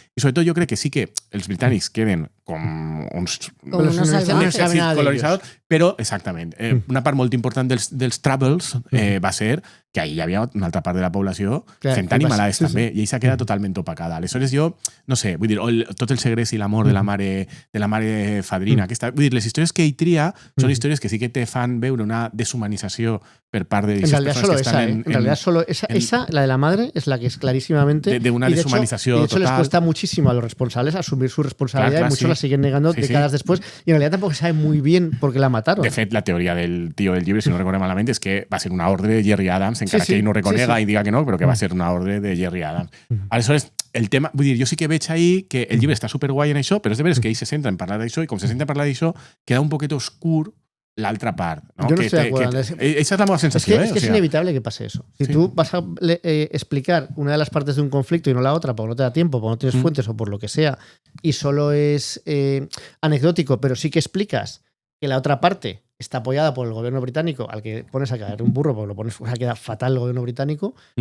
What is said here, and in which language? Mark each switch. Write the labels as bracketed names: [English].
[Catalan] I sobretot jo crec que sí que els britànics queden com uns colonitzadors, però, exactament, una part molt important dels Troubles va ser que ahir hi havia una altra part de la població fent animalades també, i ell s'ha quedat totalment opacada. Aleshores jo, no sé, vull dir, tot el segrest i l'amor de la mare fadrina, vull dir, les històries que ell tria són històries que sí que te fan veure una deshumanització per part de aquestes persones que estan [Spanish] en realidad solo esa, la de la madre, es la que es clarísimamente de una deshumanización total. Y de hecho les cuesta muchísimo a los responsables asumir su responsabilidad y muchos la siguen negando décadas después, y en realidad tampoco se sabe muy bien por qué la mataron. [Catalan] De fet, la teoria del tio del llibre, si no recordo malament, és que va ser una ordre de Gerry Adams, encara que ell no reconega i diga que no, però que va ser una ordre de Gerry Adams. Aleshores, el tema, vull dir, jo sí que veig ahí que el llibre està superguai en això, però és de veres que ell se centra en parlar d'això, i com se centra en parlar d'això, queda un poquet oscur l'altra part. [Spanish] ¿no? Yo no estoy de acuerdo. Esa es la nueva sensación. Es que es inevitable que pase eso. Si tú vas a explicar una de las partes de un conflicto y no la otra, porque no te da tiempo, porque no tienes fuentes o por lo que sea, y solo es anecdótico, pero sí que explicas que la otra parte está apoyada por el gobierno británico, al que pones a caer un burro, porque lo pones, o sea, queda fatal el gobierno británico.